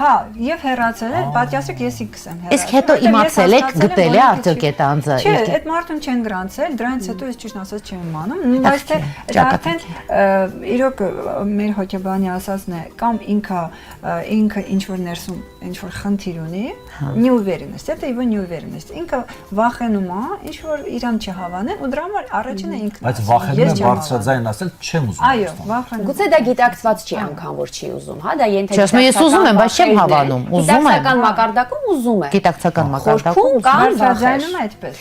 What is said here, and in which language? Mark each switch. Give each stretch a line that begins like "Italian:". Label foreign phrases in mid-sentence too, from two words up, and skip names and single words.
Armenian: Հա, եւ հեռացել է, պատյասեք ես ինքս եմ հեռացել։ Իսկ հետո իմացել եք գտել է արդյոք այդ անձը։ Չէ, այդ մարդուն չեն գրանցել, դրանից հետո ես ճիշտ ասած չեմ իմանում, բայց թե դա արդեն իրոք մեր հոգեբանի ասածն է, կամ ինքը ինչ որ ներսում ինչ որ խնդիր ունի,
Russian: неуверенность, это его неуверенность։
Armenian: Ինքը վախենում է, ինչ որ իրան չհավանեն ու դրա համար առաջինը ինքն է։ Բայց վախենում է բարձրաձայն ասել չեմ ուզում։ Այո, վախենում։ Գուցե դա գիտակցված չի անգամ որ չի ուզում, հա, դա Չասում ես ուզում եմ, բայց չեմ հավանում, ուզում եմ։ Գիտակցական մակարդակում ուզում է։ Գիտակցական մակարդակում բարձրաձայնում է այդպես։